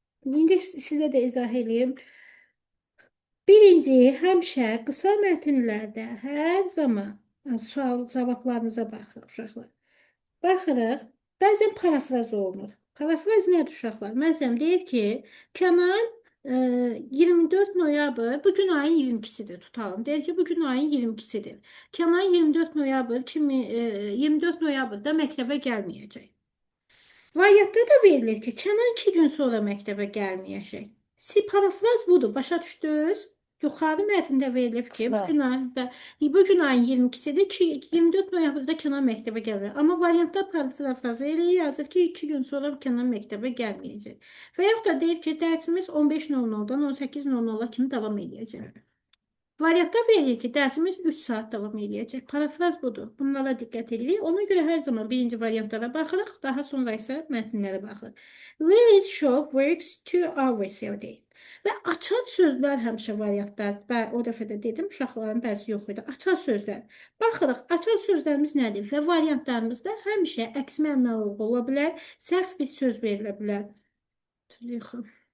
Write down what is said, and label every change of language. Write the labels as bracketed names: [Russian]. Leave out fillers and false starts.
[Azerbaijani] İndi sizə də izah edeyim. Birinci, həmişə qısa mətnlərdə hər zaman sual cavablarınıza baxırıq uşaqlar. Baxırıq. Bəzən parafraz olunur. Parafraz nədir uşaqlar? Məsələn, deyir ki, Kənan 24 noyabr, bugün ayın 22'sidir tutalım. Deyək ki, bugün ayın 22'sidir. Kenan 24 noyabr 24 noyabrda məktəbə gəlməyəcək. Variantda da verilir ki, Kənan 2 gün sonra məktəbə gəlməyəcək. Parafraz budur, başa düşdünüz? Yuxarı mətndə verilib ki, bugün ayın 22'sidir ki, 24 noyabrda Kənan məktəbə gəlir. Amma variantda parafrazı elə yazır ki, 2 gün sonra Kənan məktəbə gəlməyəcək. Və yaxud da deyir ki, dərsimiz 15:00-dan 18:00-a kimi davam edəcək. Variantda verilir ki, dərsimiz 3 saat davam edəcək. Parafraz budur. Bunlara diqqət edirik. Ona görə hər zaman birinci variantlara baxırıq, daha sonra isə mətnlərə baxırıq. [English] Lily's shop works 2 hours a day. [Azerbaijani] Və açar sözlər həmişə variantlar. O dəfə də dedim, uşaqların bəzi yox idi. Açar sözlər. Baxırıq, açar sözlərimiz nədir? Və variantlarımızda həmişə əks mənalı ola bilər, səhv bir söz verilə bilər. Tüleyxan.